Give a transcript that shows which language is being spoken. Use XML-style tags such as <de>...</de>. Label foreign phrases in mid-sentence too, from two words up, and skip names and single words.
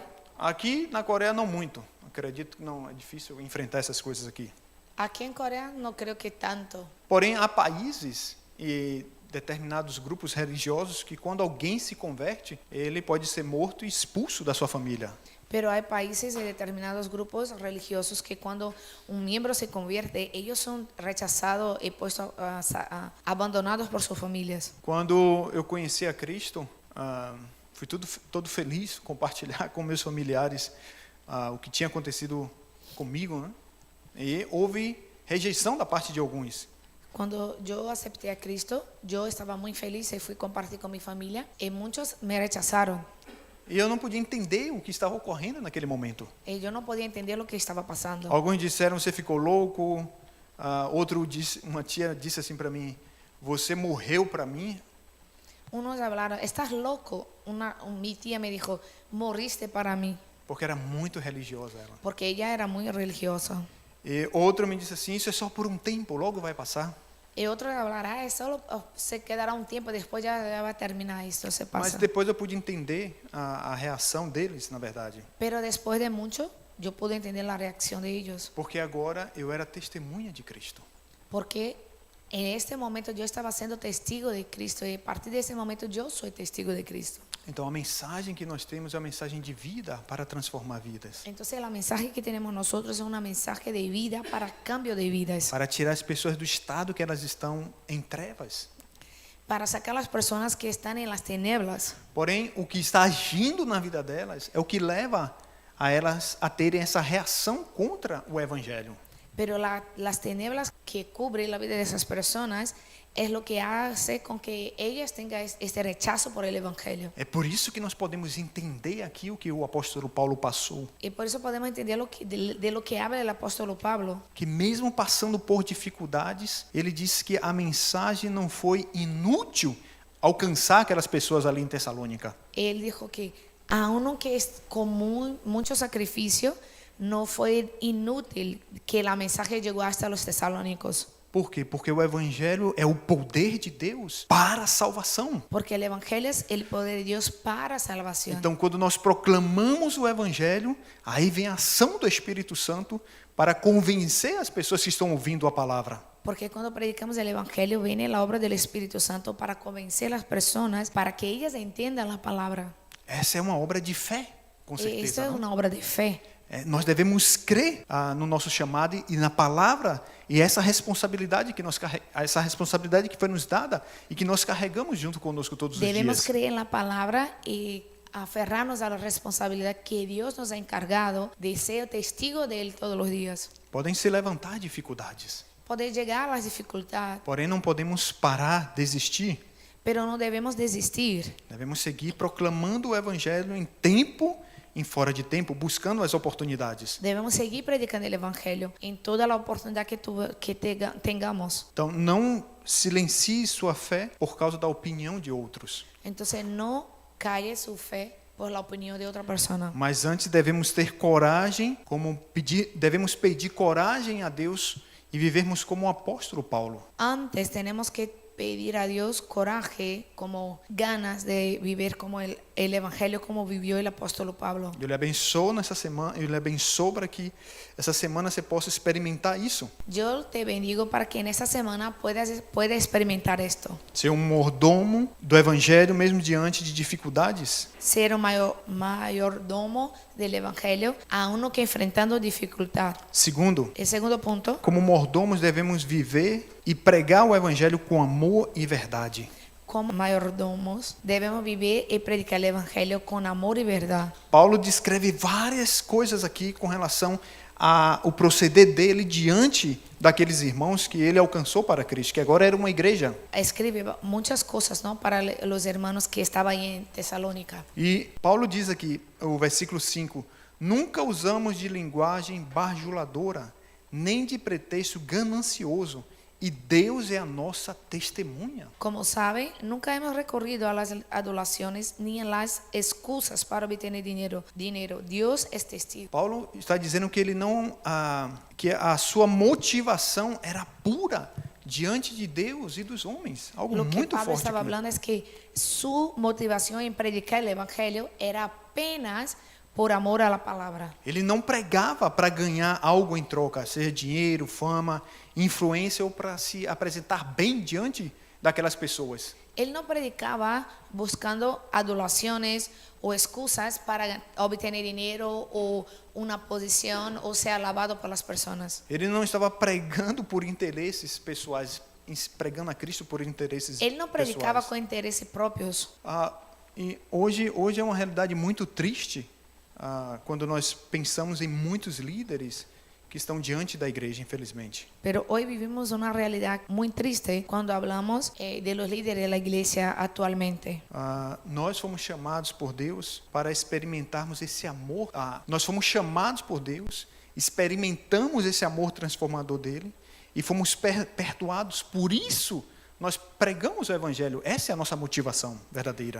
<pt>Aqui na Coreia não muito. Acredito que não é difícil enfrentar essas coisas aqui.</pt> <es>Aquí en Corea no creo que tanto.</es> <pt>Porém, há países e determinados grupos religiosos que quando alguém se converte, ele pode ser morto e expulso da sua família.</pt> <es>Pero hay países y determinados grupos religiosos que cuando un miembro se convierte, ellos son rechazados y puestos abandonados por sus familias.</es> <pt>Quando eu conheci a Cristo, fui todo feliz compartilhar com meus familiares o que tinha acontecido comigo, né? E houve rejeição da parte de alguns.</pt> <es>Cuando yo acepté a Cristo, yo estaba muy feliz y fui a compartir con mi familia y muchos me rechazaron.</es> <pt>E eu não podia entender o que estava ocorrendo naquele momento.</pt> <es>Y yo no podía entender lo que estaba pasando.</es> <pt>Alguns disseram, você ficou louco. Uma tia disse assim para mim, você morreu para mim.</pt> <es>Unos hablaron, estás loco. Mi tía me dijo, moriste para mí.</es> <pt>Porque era muito religiosa ela.</pt> <es>Porque ella era muy religiosa.</es> <pt>E outro me disse assim, isso é só por um tempo, logo vai passar.</pt> <es>Y otro hablará, solo se quedará un tiempo, después ya va a terminar esto, se pasa.</es> <pt>Mas depois eu pude entender a reação deles, na verdade.</pt> <es>Pero después de mucho, yo pude entender la reacción de ellos.</es> <pt>Porque agora eu era testemunha de Cristo.</pt> <es>Porque en este momento yo estaba siendo testigo de Cristo y a partir de ese momento yo soy testigo de Cristo.</es> <pt>Então a mensagem que nós temos é a mensagem de vida para transformar vidas.</pt> <es>Entonces la mensaje que tenemos nosotros es una mensaje de vida para cambio de vidas.</es> <pt>Para tirar as pessoas do estado que elas estão em trevas.</pt> <es>Para sacar las personas que están en las tinieblas.</es> <pt>Porém, o que está agindo na vida delas é o que leva a elas a terem essa reação contra o Evangelho.</pt> <es>Pero las tinieblas que cubren la vida de esas personas es lo que hace con que ellas tengan este rechazo por el Evangelio.</es> <pt>É por isso que nós podemos entender aqui o que o apóstolo Paulo passou.</pt> <es>Y por eso podemos entender de lo que habla el apóstolo Pablo.</es> <pt>Que mesmo passando por dificuldades, ele disse que a mensagem não foi inútil alcançar aquelas pessoas ali em Tessalônica.</pt> <es>Él dijo que aunque es común mucho sacrificio, no fue inútil que la mensaje llegó hasta los tesalónicos.</es> <pt>Por quê? Porque o evangelho é o poder de Deus para a salvação.</pt> <es>Porque el Evangelio es el poder de Dios para salvación.</es> <pt>Então, quando nós proclamamos o evangelho, aí vem a ação do Espírito Santo para convencer as pessoas que estão ouvindo a palavra.</pt> <es>Porque cuando predicamos el Evangelio viene la obra del Espíritu Santo para convencer a las personas, para que ellas entiendan la palabra.</es> <pt>Essa é uma obra de fé, com</pt> <es>Esto</es> <pt>certeza.</pt> <es>es</es> <pt>Não?</pt> <es>una obra de fe.</es> <pt>Nós devemos crer no nosso chamado e na palavra e essa responsabilidade essa responsabilidade que foi nos dada e que nós carregamos junto conosco todos os</pt> <es>Debemos</es> <pt>dias.</pt> <es>creer en la palabra y aferrarnos a la responsabilidad que Dios nos ha encargado de ser testigo de Él todos los días.</es> <pt>Podem se levantar dificuldades,</pt> <es>Poder llegar a las dificultades,</es> <pt>porém não podemos parar, desistir.</pt> <es>pero no debemos desistir.</es> <pt>Devemos seguir proclamando o evangelho em tempo e fora de tempo, buscando as oportunidades.</pt> <es>Debemos seguir predicando el Evangelio en toda la oportunidad que tengamos.</es> <pt>Então, não silencie sua fé por causa da opinião de outros,</pt> <es>Entonces no calle su fe por la opinión de otra persona.</es> <pt>mas antes devemos ter coragem, devemos pedir coragem a Deus e vivermos como o apóstolo Paulo.</pt> <es>Antes tenemos que pedir a Dios coraje, como ganas de vivir como el Evangelio como vivió el apóstolo Pablo.</es> <pt>Eu lhe abençoo nessa semana, eu lhe abençoo para que essa semana você possa experimentar isso.</pt> <es>Yo te bendigo para que en esta semana puedas experimentar esto.</es> <pt>Ser mordomo do evangelho mesmo diante de dificuldades.</pt> <es>Ser un mayordomo del Evangelio a uno que enfrentando dificultad.</es> <pt>Segundo,</pt> <es>El segundo punto,</es> <pt>como mordomos devemos viver e pregar o evangelho com amor e verdade.</pt> <es>como mayordomos debemos vivir y predicar el Evangelio con amor y verdad.</es> <pt>Paulo descreve várias coisas aqui com relação ao proceder dele diante daqueles irmãos que ele alcançou para Cristo, que agora era uma igreja.</pt> <es>Escribe muchas cosas, ¿no? Para los hermanos que estaban ahí en Tesalónica.</es> <pt>E Paulo diz aqui, o versículo 5, nunca usamos de linguagem bajuladora, nem de pretexto ganancioso, e Deus é a nossa testemunha.</pt> <es>Como saben, nunca hemos recorrido a las adulaciones ni a las excusas para obtener dinero. Dios es testigo.</es> <pt>Paulo está dizendo que ele não, que a sua motivação era pura diante de Deus e dos homens, algo</pt> <es>Lo que</es> <pt>muito</pt> <es>Pablo</es> <pt>forte.</pt> <es>estaba</es> <pt>Aqui.</pt> <es>hablando es que su motivación en predicar el Evangelio era apenas por amor a la palabra.</es> <pt>Ele não pregava para ganhar algo em troca, seja dinheiro, fama, influência ou para se apresentar bem diante daquelas pessoas.</pt> <es>Él no predicaba buscando adulaciones o excusas para obtener dinero o una posición o ser alabado por las personas.</es> <pt>Ele não estava pregando por interesses pessoais, pregando a Cristo por interesses</pt> <es>Él no predicaba</es> <pt>pessoais.</pt> <es>con intereses propios.</es> <pt>E hoje é uma realidade muito triste quando nós pensamos em muitos líderes que estão diante da igreja, infelizmente.</pt> <es>Pero hoy vivimos una realidad muy triste cuando hablamos de los líderes de la iglesia actualmente.</es> <pt>Nós fomos chamados por Deus para experimentarmos esse amor. Nós fomos chamados por Deus, experimentamos esse amor transformador dele e fomos perdoados. Por isso, nós pregamos o evangelho. Essa é a nossa motivação verdadeira.</pt>